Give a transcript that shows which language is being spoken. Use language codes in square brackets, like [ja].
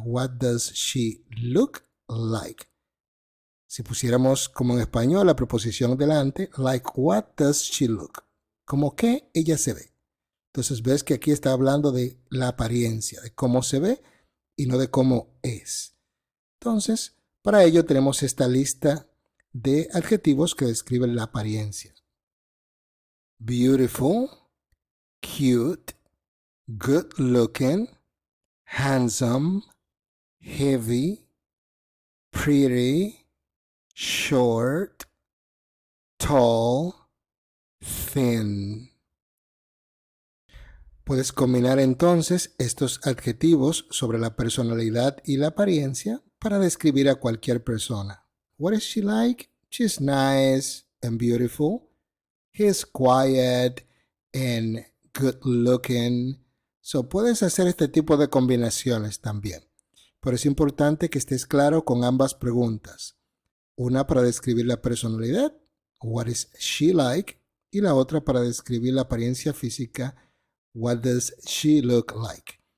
[en] What does she look like? [es] Si pusiéramos como en español la preposición delante, [en] like what does she look? [es] Como que ella se ve. Entonces ves que aquí está hablando de la apariencia, de cómo se ve y no de cómo es. Entonces, para ello tenemos esta lista de adjetivos que describen la apariencia. [en] Beautiful, cute, good looking, handsome, heavy, pretty, short, tall, thin. [es] Puedes combinar entonces estos adjetivos sobre la personalidad y la apariencia para describir a cualquier persona. [en] What is she like? She's nice and beautiful. He's quiet and good looking. [es] So puedes hacer este tipo de combinaciones también. Pero es importante que estés claro con ambas preguntas. Una para describir la personalidad, [en] what is she like, [es] y la otra para describir la apariencia física, [en] what does she look like.